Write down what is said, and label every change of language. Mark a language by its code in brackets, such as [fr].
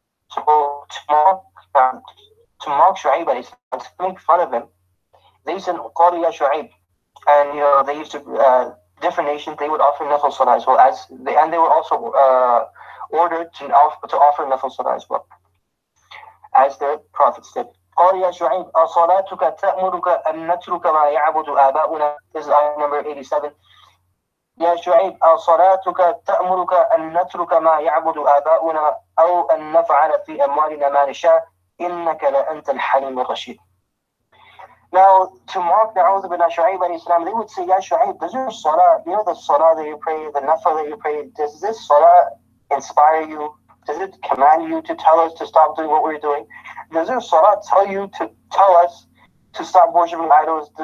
[en] So to mock Shu'aib, to make fun of him, they said, [ar] قَالُوا يَا [en] Shu'aib. And they used to, different nations, they would offer nafil salah as well, and they were also ordered to offer nafil salah as well, as their prophets did. [ar] قال يا شعيب أصلاتك تأمرك أن نترك ما يعبد آباؤنا. [en] This is ayah number 87. [ar] يا شعيب أصلاتك تأمرك أن نترك ما يعبد آباؤنا أو أن نفعل في أموالنا ما نشاء إنك لأنت الحليم الرشيد. [en] Now, to mock the Shu'aib alayhi salam, they would say, Ya Shu'aib, does your salah, the salah that you pray, the nafil that you pray, does this salah inspire you? Does it command you to tell us to stop doing what we're doing? Does your salah tell us to stop worshiping idols?